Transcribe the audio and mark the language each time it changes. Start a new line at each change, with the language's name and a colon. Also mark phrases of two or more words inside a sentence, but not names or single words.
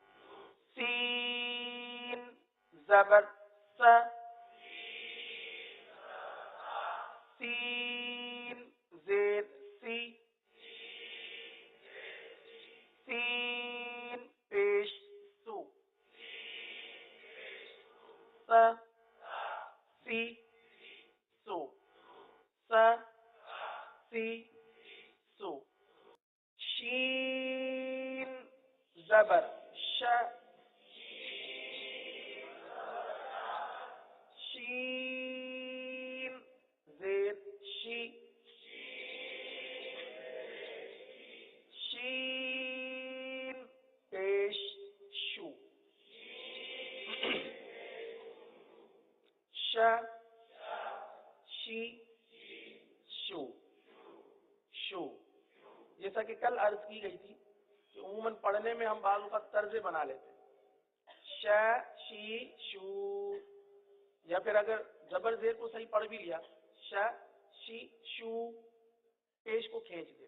Urdu: سین زبر س، سین زیر سی، سین پیش سو، س سی سو، س سی سو. شین زبر ش، شین زیر شی، شین پیش شو، ش شی شو، شو. جیسا کہ کل عرض کی گئی تھی کہ عموماً پڑھنے میں ہم بعض اوقات طرزے بنا لیتے ہیں، ش شی شو، یا پھر اگر زبر زیر کو صحیح پڑھ بھی لیا، ش شی شو، پیش کو کھینچ دیتے.